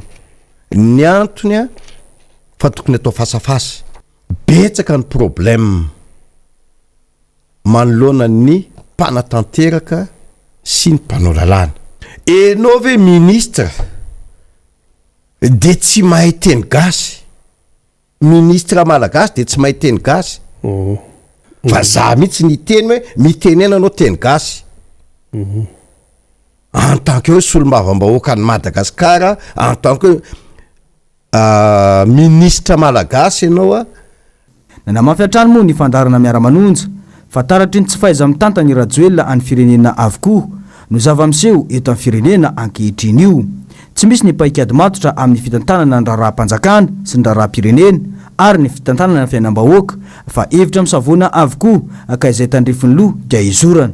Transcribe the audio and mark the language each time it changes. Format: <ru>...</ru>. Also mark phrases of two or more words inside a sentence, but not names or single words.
<mg>Ny antony fa tokony atao fasafasa betsaka ny problème manoloana ny mpanatanteraka sy ny mpanao lalàna. Enao ve ministre de tsy mahay teny gasy, ministre malagasy de tsy mahay teny gasy fa za mihitsy ny teny hoe mitenena anao teny gasy</mg> <fr>en tant que</fr> <mg>solombavam-bahoaka ny Madagasikara,</mg> <fr>en tant que</fr> <mg>ministre malagasy ianao nanamafy hatrany moa ny fandarana miara-manonja fa taratry ny tsy faiza mitanta ny rajoelona any firenena avokoa no zava-miseho eto amin'ny firenena ankehitriny io. Tsy misy ny paikady matotra amin'ny fitantanana ny raharaha-panjakana sy ny raharaha-pirenena ary ny fitantanana ny fiainam-bahoaka fa hevitra misavoana avokoa ka izay tandrifiny loha dia izorana.</mg>